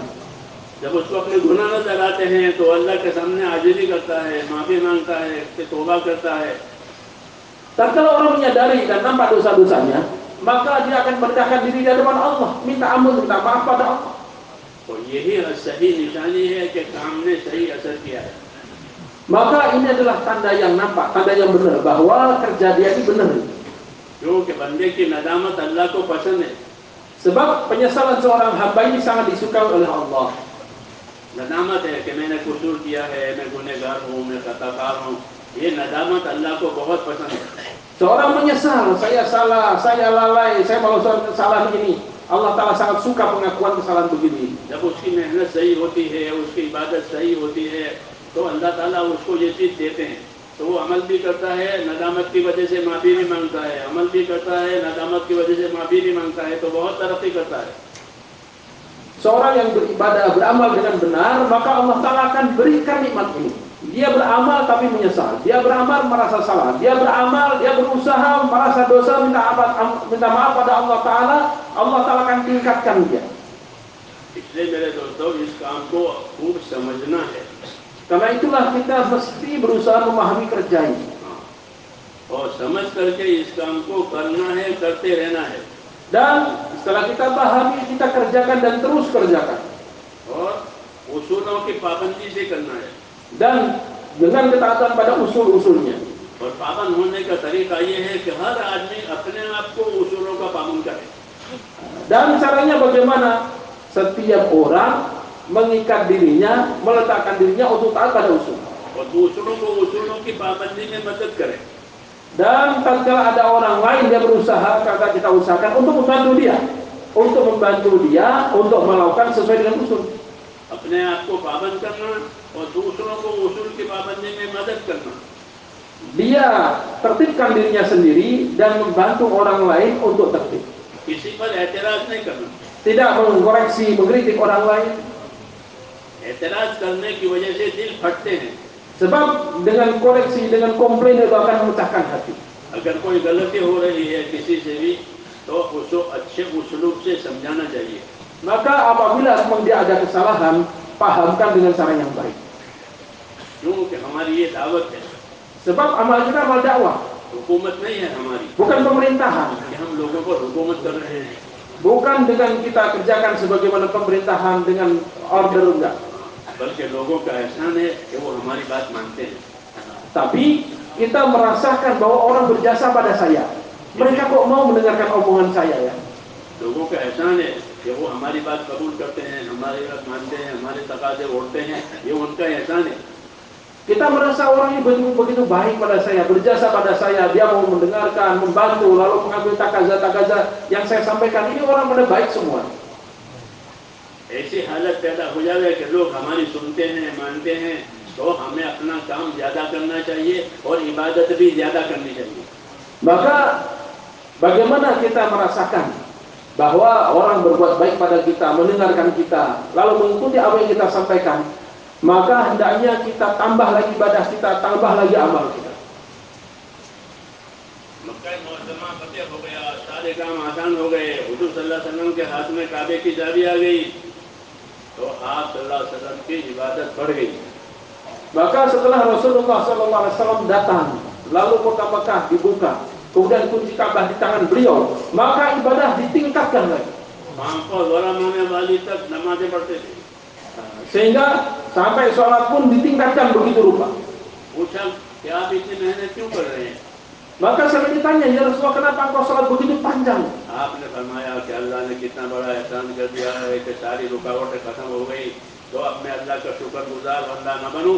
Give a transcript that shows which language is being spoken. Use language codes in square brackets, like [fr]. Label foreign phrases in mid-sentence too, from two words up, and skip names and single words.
[ur] جب اس کو اپنے گناہ نظر آتے ہیں تو اللہ کے سامنے عاجزی کرتا ہے، معافی مانگتا ہے، توبہ کرتا ہے. [id] Tatkala orang menyadari dan nampak dosa-dosanya, maka dia akan merendahkan diri di hadapan Allah, minta ampun, minta maaf pada Allah. [ur] تو یہی صحیح نشانی ہے کہ کام نے صحیح اثر کیا ہے. [id] Maka ini adalah tanda yang nampak, tanda yang benar bahwa kerja dia ini benar. [ur] کیونکہ بندے کی ندامت اللہ کو پسند ہے. [id] Sebab penyesalan seorang hamba ini sangat disukai oleh Allah. [ur] ندامت ہے کہ میں نے قصور کیا ہے، میں گنہگار ہوں، میں خطاکار ہوں، یہ ندامت اللہ کو بہت پسند ہے. [id] Seorang menyesal, saya salah, saya lalai, saya melakukan kesalahan ini. Allah Ta'ala sangat suka pengakuan kesalahan begini. [ur] جب اس کی محنت صحیح ہوتی ہے، اس کی عبادت صحیح ہوتی ہے، تو اللہ تعالیٰ اس کو یہ چیز دیتے ہیں، تو وہ عمل بھی کرتا ہے، ندامت کی وجہ سے معافی بھی مانگتا ہے، عمل بھی کرتا ہے، ندامت کی وجہ سے معافی بھی مانگتا ہے، تو بہت ترقی کرتا ہے. [id] Seorang yang beribadah, beramal dengan benar, maka Allah Ta'ala akan berikan nikmat ini. Dia beramal tapi menyesal, dia beramal merasa salah, dia beramal, dia berusaha merasa dosa, minta maaf pada Allah Ta'ala, Allah Ta'ala akan tingkatkan dia. [ur] اس لیے میرے دوستو، اس کام کو خوب سمجھنا ہے. [id] Karena itulah kita mesti berusaha memahami kerja ini. [ur] اور سمجھ کرکے اس کام کو کرنا ہے، کرتے رہنا ہے. [id] Dan setelah kita pahami, kita kerjakan dan terus kerjakan. [ur] اور اصولوں کی پابندی سے کرنا ہے. [id] Dan dengan ketaatan pada usul-usulnya. [ur] اور پابند ہونے کا طریقہ یہ ہے کہ ہر آدمی اپنے آپ کو اصولوں کا پابند کرے. [id] Dan caranya bagaimana? Setiap orang mengikat dirinya, meletakkan dirinya untuk taat pada usul. [ur] اور دوسروں کو اصولوں کی پابندی میں مدد کرے. [id] Dan tatkala ada orang lain dia berusaha, kata kita usahakan untuk membantu dia, untuk melakukan sesuai dengan usul. [ur] اپنے آپ کو پابند کرنا اور دوسروں کو اصول کی پابندی میں مدد کرنا. [id] Dia tertibkan dirinya sendiri dan membantu orang lain untuk tertib. [ur] کسی پر اعتراض نہیں کرنا. [id] Tidak mengoreksi, mengkritik orang lain. [ur] اعتراض کرنے کی وجہ سے دل پھٹتے ہیں. [id] Sebab dengan koreksi, dengan komplain itu akan memecahkan hati. [ur] اگر کوئی غلطی ہو رہی ہے کسی سے بھی، تو اس کو اچھے اصولوں سے سمجھانا چاہیے. [id] Maka apabila memang dia ada kesalahan, pahamkan dengan cara yang baik. [ur] کیونکہ ہماری یہ دعوت ہے. [id] Sebab amal kita amal dakwah, [ur] حکومت نہیں ہے ہماری [id] bukan pemerintahan. [ur] کہ ہم لوگوں کو حکومت کر رہے ہیں. [id] Bukan dengan kita kerjakan sebagaimana pemerintahan dengan order, enggak. [ur] بلکہ لوگوں کا احسان ہے کہ وہ ہماری بات مانتے ہیں. [id] Tapi kita merasakan bahwa orang berjasa pada saya. Mereka kok mau mendengarkan omongan saya ya? [ur] لوگوں کا احسان ہے کہ وہ ہماری بات قبول کرتے ہیں، ہماری بات مانتے ہیں، ہمارے تقاضے اوڑھتے ہیں، یہ ان کا احسان ہے. [id] Kita merasa orang ini begitu baik pada saya, berjasa pada saya, dia mau mendengarkan, membantu, lalu mengambil takaza yang saya sampaikan. Ini orang pada baik semua. [ur] ایسی حالت پیدا ہو جائے کہ لوگ ہماری سنتے ہیں، مانتے ہیں، تو ہمیں اپنا کام زیادہ کرنا چاہیے اور عبادت بھی زیادہ کرنی چاہیے. [id] Maka bagaimana kita merasakan bahwa orang berbuat baik pada kita, mendengarkan kita, lalu mengikuti apa yang kita sampaikan, maka hendaknya kita tambah lagi ibadah kita, tambah lagi amal kita. [ur] مکہ معظمہ فتح ہو گیا، سارے کام آسان ہو گئے، حضور [ar] صلى الله عليه وسلم [ur] کے ہاتھ میں کعبے کی چابی آ گئی، تو آپ [ar] صلى الله عليه وسلم [ur] کی عبادت بڑھ گئی. [id] Maka setelah Rasulullah SAW datang, lalu kota Mekah dibuka, kemudian kunci Ka'bah di tangan beliau, maka ibadah ditingkatkan lagi. [ur] تک نمازیں پڑھتے تھے. [id] Sehingga sampai sholat pun ditingkatkan begitu rupa. [ur] پوچھا کہ آپ اتنی محنت کیوں کر رہے ہیں? [id] Maka saya ditanya, ya Rasulullah, kenapa engkau sholat begitu panjang? [ur] آپ نے فرمایا کہ اللہ نے کتنا بڑا احسان کر دیا ہے کہ ساری رکاوٹیں ختم ہو گئی، تو اب میں اللہ کا شکرگزار بندہ نہ بنوں.